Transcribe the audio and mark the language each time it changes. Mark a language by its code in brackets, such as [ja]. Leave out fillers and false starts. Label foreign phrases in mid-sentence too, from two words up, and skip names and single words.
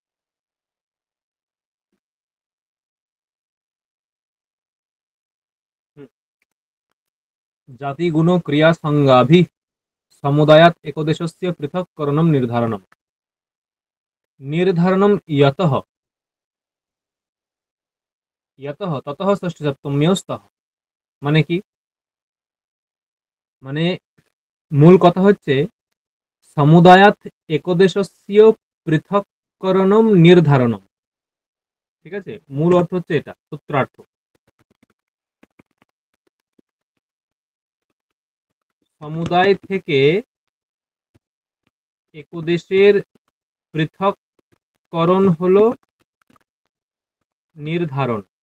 [sa] जातिगुण क्रिया संज्ञाभि समुदायात् एकदेशस्य पृथक्करणं निर्धारणम्। निर्धारणं यतः यतः ततः षष्ठी सप्तम्यौ स्तः। [bn] মানে কি? মানে মূল কথা হচ্ছে [sa] সমুদায়াত একদেশস্য পৃথক্করণম নির্ধারণম। [bn] ঠিক আছে? মূল অর্থ হচ্ছে এটা, সূত্রার্থ। সমুদায় থেকে একদেশের পৃথককরণ হলো নির্ধারণ।